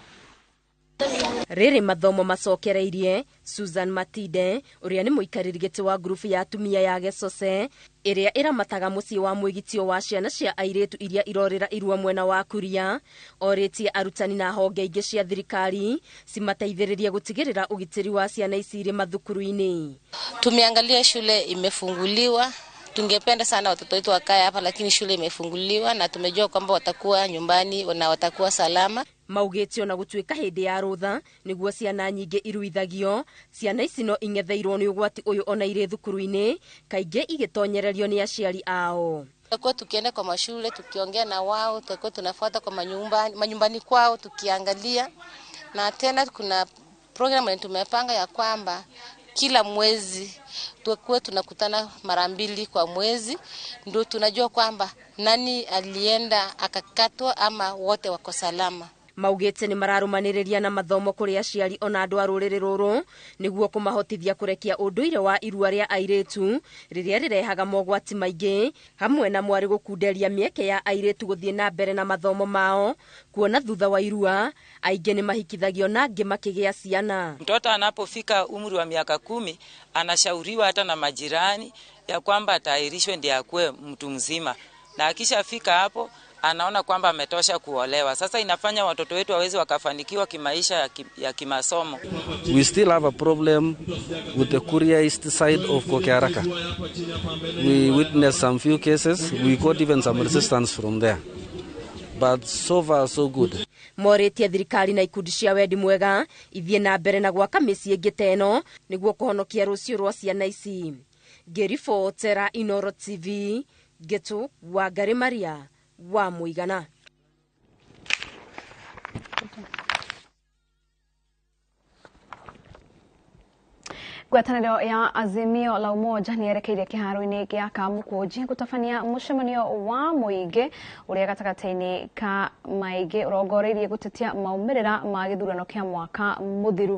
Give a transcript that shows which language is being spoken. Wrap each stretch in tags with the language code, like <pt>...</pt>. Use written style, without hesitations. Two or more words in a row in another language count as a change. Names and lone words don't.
<ki>Rĩrĩ mathomo macokereirie Susan Matinde ũrĩa nĩ mũikarĩri gĩtĩ wa grupu ya atumia ya Gesose ĩrĩa ĩramataga mũciĩ wa mwĩgitio wa ciana cia airĩtu iria irorĩra irua mwena wa Kuria orĩtie arutani na honge ingĩ cia thirikari cimateithĩrĩrie gũtigĩrĩra ũgitĩri wa ciana ici irĩ mathukuru-inĩ.</ki> <sw>Tumeangalia shule imefunguliwa. Tungependa sana watoto wetu wakae hapa lakini shule imefunguliwa na tumejua kwamba watakuwa nyumbani na watakuwa salama.</sw> <ki>Maugĩtio na gũtuĩka hĩndĩ ya rũtha nĩguo ciana nyingĩ iruithagio, ciana ici no ing'etheirwo nĩ ũgwati ũyũ ona irĩ thukuru-inĩ kaingĩ igĩtonyererio nĩ aciari ao.</ki> <sw>Tutakuwa tukienda kwa mashule tukiongea na wao, tutakuwa tunafuata kwa manyumbani kwao tukiangalia, na tena kuna program tumepanga ya kwamba kila mwezi tuwe tunakutana mara 2 kwa mwezi ndio tunajua kwamba nani alienda akakatwa ama wote wako salama.</sw> <ki>maugite ni mararumaniriria na mathomo kuri aciari ona andu a ruriri ruru niguo kumahotithia kurekia unduire wa irua ria airitu riria rirehaga mogwati maingi hamwe na mwari gukunderia mieke ya airitu guthie na mbere na mathomo mao kuona thutha wa irua aingi ni mahikithagio na angi makigia ciana.</ki> <sw>Mtoto anapofika umri wa miaka 10 anashauriwa hata na majirani ya kwamba atairishwe ndiye akue mtu mzima, na akishafika hapo anaona kwamba ametosha kuolewa. Sasa inafanya watoto wetu waweze wakafanikiwa kimaisha ya kimasomo.</sw> <en>We still have a problem with the Kuria East side of Kokearaka. We witnessed some few cases. We got even some resistance from there. But so far so good.</en> <ki>Moretie thirikari na ikundi cia wendi mwega ithie na mbere na gwaka mĩciĩ ĩngĩ teno niguo kuhonokia rũciũ rwa ciana ici. Gerifotera Inooro TV, Getu wa Gari Maria wa Muigana. Ngwatanĩro ya Azimio la Umoja nĩ yerekeire kĩharo-inĩ gĩa Kamukunji gũtabania mũcemanio wa mũingĩ ũrĩa gatagatĩ-inĩ ka maingĩ ũrongoreirie gũtetia maumĩrĩra ma gĩthurano kĩa mwaka mũthiru.</ki>